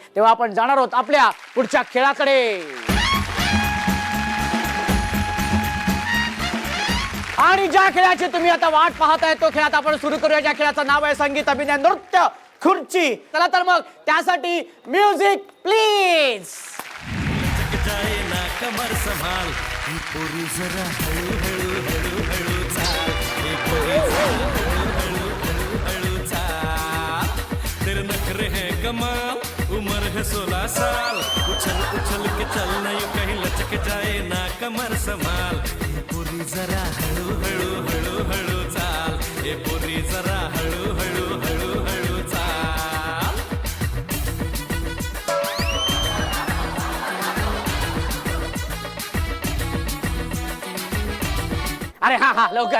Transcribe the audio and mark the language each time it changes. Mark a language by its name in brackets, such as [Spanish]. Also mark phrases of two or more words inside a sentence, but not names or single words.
[Marathi] तेव्हा आपण जाणार आहोत आपल्या पुढच्या खेळाकडे. आणि ज्या खेळाची तुम्ही आता वाट पाहताय तो खेळ आता आपण सुरू करूया. ज्या खेळाचं नाव आहे संगीत, अभिनय, नृत्य, खुर्ची. चला तर मग त्यासाठी [English] music please. [Hindi] जाए ना कमर संभाल, [Marathi] पोरी जरा हळू हळू हळू हळू चाल, पोरी जरा हळू हळू हळू चाल. [Hindi] तेरे नखरे हैं कमाल, उम्र है 16 साल. उछल उछल के चलना यूं कहीं लचक जाए ना कमर संभाल. [Marathi] पोरी जरा हळू हळू हळू हळू चाल, पोरी जरा हळू हळू हळू हळू चाल. अरे हा हा लवकर.